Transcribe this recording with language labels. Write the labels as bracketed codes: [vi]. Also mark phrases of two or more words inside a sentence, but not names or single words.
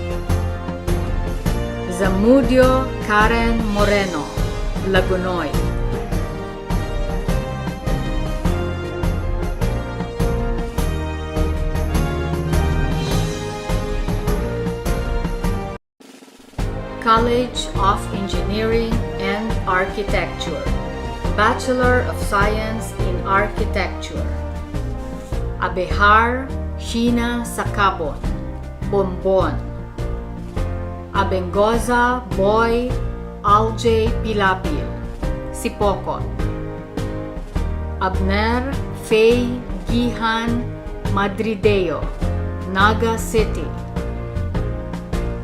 [en] Zamudio Karen Moreno, Lagunoy. College of Engineering and Architecture, Bachelor of Science in Architecture. Abehar Sheena Sakabon, Bombon. Abengoza Boy Alj Pilapil, Sipokot. Abner Faye Gihan Madrideo, Naga City.